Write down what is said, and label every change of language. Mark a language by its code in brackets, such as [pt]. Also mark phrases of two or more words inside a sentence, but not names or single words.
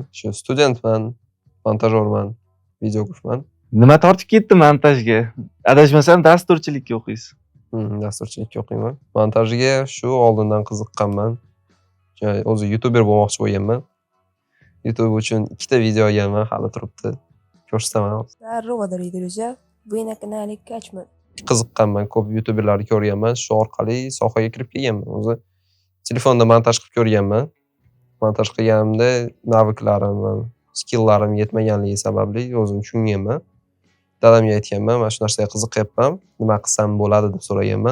[uz] Shu studentman, montajyorman, videografman. Nima tortib ketdi montajga? Adashmasam dasturchilikka o'qiysiz. Dasturchilikka o'qiyman. Montajga shu oldindan qiziqqanman. O'zi YouTuber bo'lmoqchi bo'lganman. YouTube uchun 2 ta video olganman, hali turibdi. Ko'rsataman. [ru] Здорово, дорогие друзья! Вы на канале Качман. [uz] Qiziqqanman, ko'p YouTuberlarni ko'rganman, shu orqali sohaga kirib kelganman. O'zi telefonda montaj qilib ko'rganman. Montaj qilganimda naviklarim va skilllarim yetmaganligi sababli o'zim tushunganman. Dadamga aytganman, mana shu narsaga qiziqyapman, nima qilsam bo'ladi deb so'raganman.